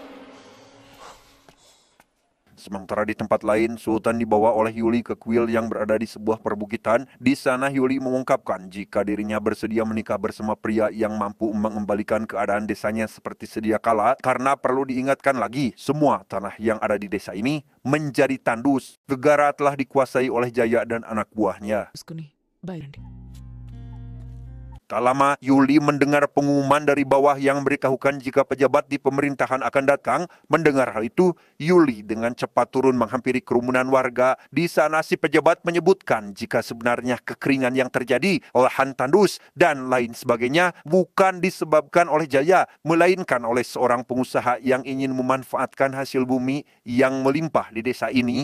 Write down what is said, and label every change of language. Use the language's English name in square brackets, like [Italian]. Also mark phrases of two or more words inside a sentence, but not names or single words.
[Indonesian] Sementara di tempat lain, Sultan dibawa oleh Yuli ke kuil yang berada di sebuah perbukitan. Di sana Yuli mengungkapkan jika dirinya bersedia menikah bersama pria yang mampu mengembalikan keadaan desanya seperti sedia kala. Karena perlu diingatkan lagi, semua tanah yang ada di desa ini menjadi tandus. Negara telah dikuasai oleh Jaya dan anak buahnya. [Telugu] చూసుకుని బాయ్ రండి. [Indonesian] Tak lama, Yuli mendengar pengumuman dari bawah yang memberitahukan jika pejabat di pemerintahan akan datang. Mendengar hal itu, Yuli dengan cepat turun menghampiri kerumunan warga. Di sana si pejabat menyebutkan jika sebenarnya kekeringan yang terjadi, lahan tandus, dan lain sebagainya bukan disebabkan oleh Jaya, melainkan oleh seorang pengusaha yang ingin memanfaatkan hasil bumi yang melimpah di desa ini.